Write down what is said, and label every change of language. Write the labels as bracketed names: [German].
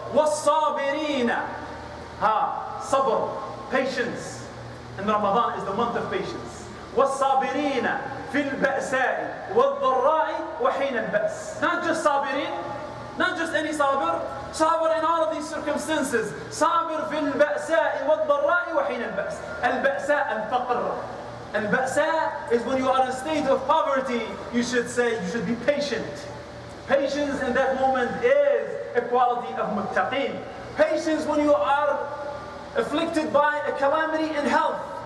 [English] وَالصَّابِرِينَ. Sabr, patience. And Ramadan is the month of patience. [Arabic] وَالصَّابِرِينَ فِي الْبَأْسَاءِ وَالضَّرَّاءِ وَحِينَ الْبَأْسِ. [English] Not just sabirin, not just any sabr. Sabr in all of these circumstances. [Arabic] Sabr في البأساء والضراء وحين البأس. البأساء الفقر. [English] البأساء is when you are in a state of poverty. You should be patient. Patience in that moment is a quality of Mutaqeen. Patience when you are afflicted by a calamity in health.